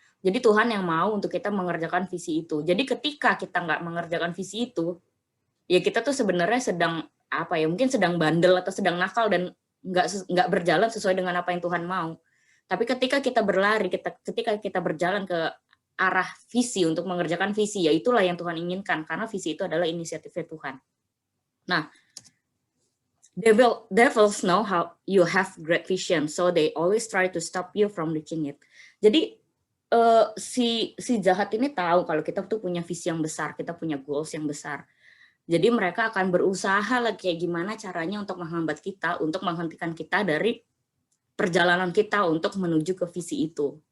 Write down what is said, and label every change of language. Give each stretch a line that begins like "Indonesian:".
Indonesian: Jadi Tuhan yang mau untuk kita mengerjakan visi itu. Jadi ketika kita nggak mengerjakan visi itu, ya kita tuh sebenarnya mungkin sedang bandel atau sedang nakal dan nggak berjalan sesuai dengan apa yang Tuhan mau. Tapi ketika kita berlari, ketika kita berjalan ke arah visi untuk mengerjakan visi, ya itulah yang Tuhan inginkan, karena visi itu adalah inisiatifnya Tuhan.
English: Nah, devils know how you have great vision, so they always try to stop you from reaching it.
Indonesian: Jadi si jahat ini tahu kalau kita tuh punya visi yang besar, kita punya goals yang besar. Jadi mereka akan berusaha kayak gimana caranya untuk menghambat kita, untuk menghentikan kita dari perjalanan kita untuk menuju ke visi itu.